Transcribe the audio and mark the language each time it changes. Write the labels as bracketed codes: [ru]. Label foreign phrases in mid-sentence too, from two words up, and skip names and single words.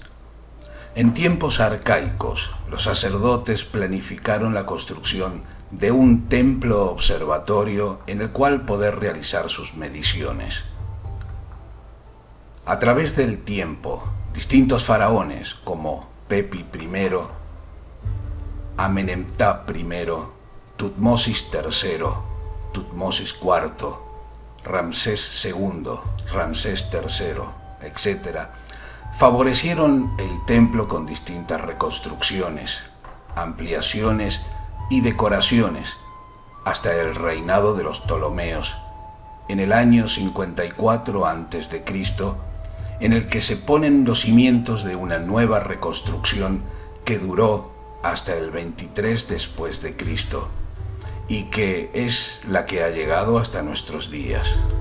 [es] En tiempos arcaicos, los sacerdotes planificaron la construcción de un templo observatorio en el cual poder realizar sus mediciones. A través del tiempo, distintos faraones como Pepi I, Amenemtap I, Tutmosis III, Tutmosis IV, Ramsés II, Ramsés III, etc., favorecieron el templo con distintas reconstrucciones, ampliaciones y decoraciones hasta el reinado de los Ptolomeos en el año 54 a.C., en el que se ponen los cimientos de una nueva reconstrucción que duró hasta el 23 después de Cristo y que es la que ha llegado hasta nuestros días.